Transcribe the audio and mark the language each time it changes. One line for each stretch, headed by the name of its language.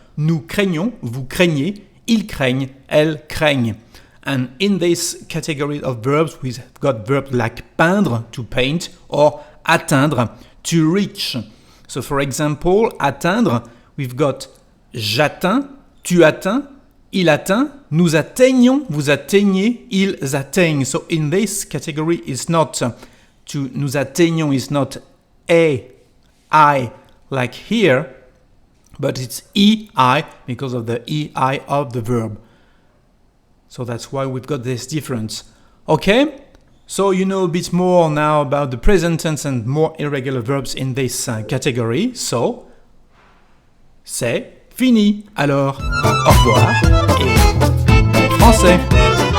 French: Nous craignons, vous craignez, ils craignent, elles craignent.
English: And in this category of verbs, we've got verbs like peindre, to paint, or atteindre, to reach. So for example,
French: atteindre,
English: we've got
French: j'atteins, tu atteins, il atteint, nous atteignons, vous atteignez, ils atteignent.
English: So in this category, it's not to
French: nous atteignons
English: is not a, I, like here, but it's EI because of the EI of the verb. So that's why we've got this difference. Okay? So you know a bit more now about the present tense and more irregular verbs in this category.
French: So, c'est fini. Alors, au revoir et bon français.